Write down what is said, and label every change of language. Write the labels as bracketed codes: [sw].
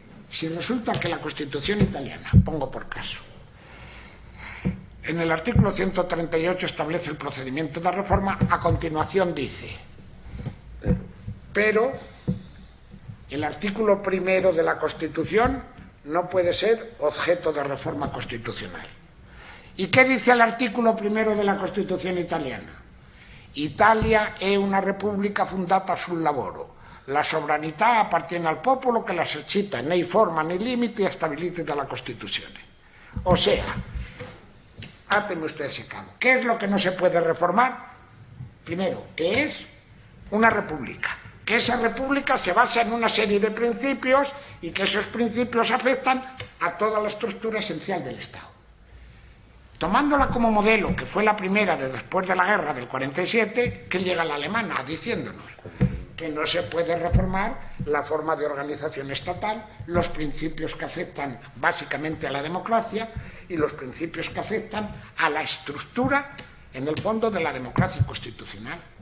[es] Si resulta que la Constitución italiana, pongo por caso, en el artículo 138 establece el procedimiento de reforma, a continuación dice, pero el artículo primero de la Constitución no puede ser objeto de reforma constitucional. ¿Y qué dice el artículo primero de la Constitución italiana? [it] Italia è una repubblica fondata sul lavoro. La sovranità appartiene al popolo che la esercita nei forma nei limiti stabiliti dalla Costituzione. [es] O sea, hátenme usted ese cabo. ¿Qué es lo que no se puede reformar? Primero, que es una república. Que esa república se basa en una serie de principios y que esos principios afectan a toda la estructura esencial del Estado. Tomándola como modelo, que fue la primera de después de la guerra del 47, que llega la alemana diciéndonos que no se puede reformar la forma de organización estatal, los principios que afectan básicamente a la democracia y los principios que afectan a la estructura, en el fondo, de la democracia constitucional.